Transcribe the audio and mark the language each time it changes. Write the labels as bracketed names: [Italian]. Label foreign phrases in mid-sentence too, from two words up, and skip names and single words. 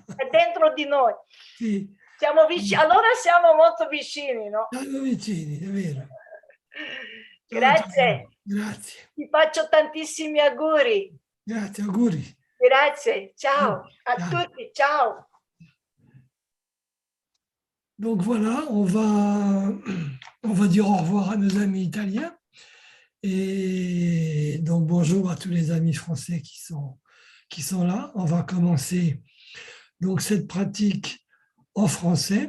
[Italian] È dentro di noi. Sì. Siamo vicini, allora siamo molto vicini, no? Siamo vicini, è vero. Grazie. Grazie. Ti faccio tantissimi auguri. Grazie, auguri. Grazie, ciao a tutti, ciao. [French] Donc voilà, on va dire au revoir à nos amis italiens. Et donc bonjour à tous les amis français qui sont là. On va commencer donc cette pratique en français.